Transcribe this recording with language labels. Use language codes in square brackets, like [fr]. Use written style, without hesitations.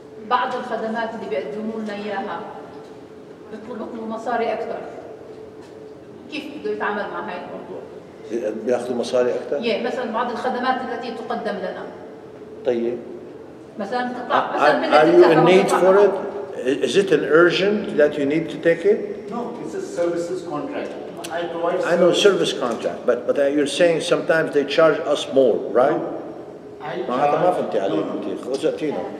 [ar] بعض الخدمات اللي بيقدموا لنا اياها بيطلبوا مصاري اكثر. كيف بده يتعامل مع هاي الموضوع؟ بياخذوا مصاري اكثر؟ مثلا بعض الخدمات التي تقدم لنا. طيب. مثلا تطلع مثلا [en] Are you in need for it? Is it an urgent that you need to take it? No, it's a services contract. I provide. I know service contract, but you're saying sometimes they charge us more, right? [ar] ما هذا ما فهمتي عليه انت خذتينا.